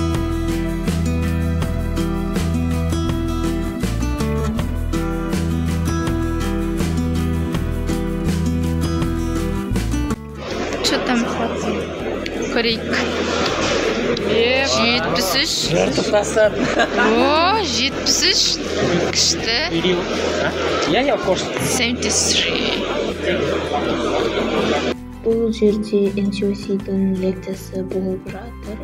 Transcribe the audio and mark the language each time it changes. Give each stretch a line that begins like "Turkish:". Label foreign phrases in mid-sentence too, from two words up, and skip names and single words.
Russian: Что там?
Kazakh: Көрейік. 73. О, 73. Күшті.
English: Yeah, of course. 73.
Kazakh: Бұл жерде NCOC-дің лекциясы болып жатыр.